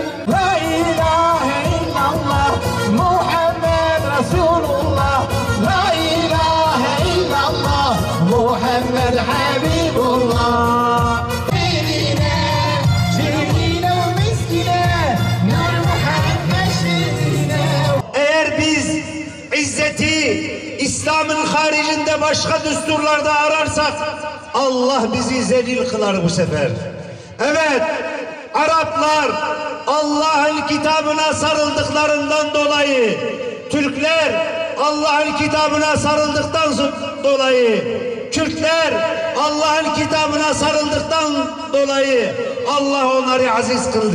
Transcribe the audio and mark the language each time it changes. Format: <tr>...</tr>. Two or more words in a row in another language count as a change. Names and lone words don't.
<ar>لا إله إلا الله محمد رسول الله لا إله إلا الله محمد حبيب الله جميلة ومسكينة نور محمد شرينا.</ar> <tr>Eğer biz izzeti İslam'ın haricinde başka düsturlarda ararsak Allah bizi zelil kılar bu sefer. Evet, Araplar Allah'ın kitabına sarıldıklarından dolayı, Türkler Allah'ın kitabına sarıldıktan dolayı, Kürtler Allah'ın kitabına sarıldıktan dolayı Allah onları aziz kıldı.</tr>